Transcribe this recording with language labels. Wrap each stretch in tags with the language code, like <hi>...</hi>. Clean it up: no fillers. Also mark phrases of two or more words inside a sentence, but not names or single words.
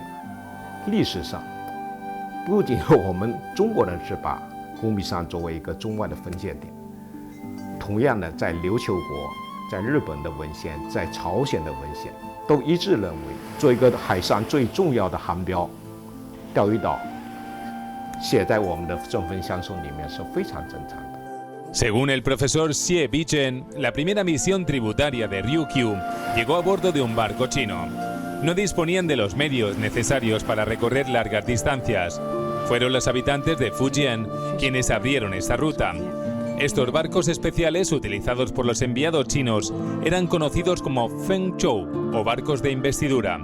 <zh>历史上，不仅我们中国人是把古米山作为一个中外的分界点。同样的，在琉球国、在日本的文献、在朝鲜的文献，都一致认为，做一个海上最重要的航标，钓鱼岛，写在我们的顺丰相送里面是非常正常的。</zh> <es>Según el profesor Xie Bichen, la primera misión tributaria de Ryukyu llegó a bordo de un barco chino. No disponían de los medios necesarios para recorrer largas distancias. Fueron los habitantes de Fujian quienes abrieron esta ruta. Estos barcos especiales utilizados por los enviados chinos eran conocidos como Fengzhou o barcos de investidura.</es>